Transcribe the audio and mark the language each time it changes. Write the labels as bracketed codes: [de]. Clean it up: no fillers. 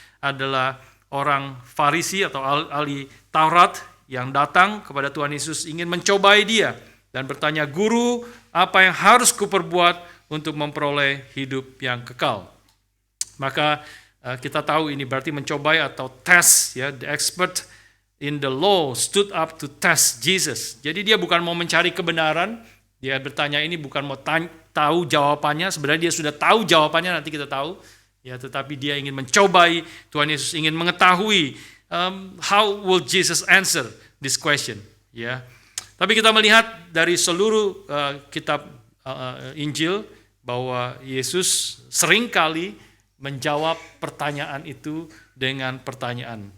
[id] adalah orang Farisi atau ahli Taurat yang datang kepada Tuhan Yesus ingin mencobai dia dan bertanya, "Guru, apa yang harus kuperbuat untuk memperoleh hidup yang kekal?" Maka kita tahu ini berarti mencobai atau tes, ya. [en] The expert in the law stood up to test Jesus. [id] Jadi dia bukan mau mencari kebenaran, dia bertanya ini bukan mau tahu jawabannya, sebenarnya dia sudah tahu jawabannya, nanti kita tahu, ya. Tetapi dia ingin mencobai Tuhan Yesus, ingin mengetahui [en] how will Jesus answer this question, [id] ya. Tapi kita melihat dari seluruh kitab Injil bahwa Yesus seringkali menjawab pertanyaan itu dengan pertanyaan.